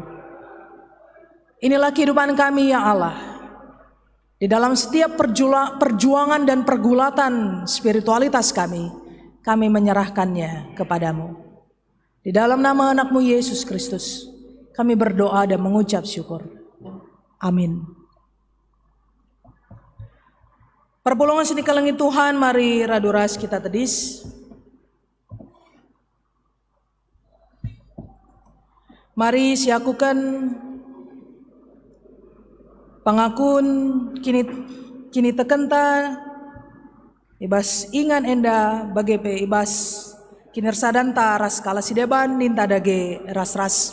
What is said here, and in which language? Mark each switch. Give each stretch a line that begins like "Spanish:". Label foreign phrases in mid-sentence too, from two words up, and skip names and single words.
Indonesian: Inilah kehidupan kami ya Allah. Di dalam setiap perjuangan dan pergulatan spiritualitas kami menyerahkannya kepadamu. Di dalam nama anak-Mu Yesus Kristus, kami berdoa dan mengucap syukur. Amin.
Batak Karo: Perpulungan sini kelengi Tuhan, mari raduras kita tedis. Mari siakukan pangakun kini tekenta ibas ingan enda bagepe ibas kinersadanta ras kala sideban ninta dage ras-ras.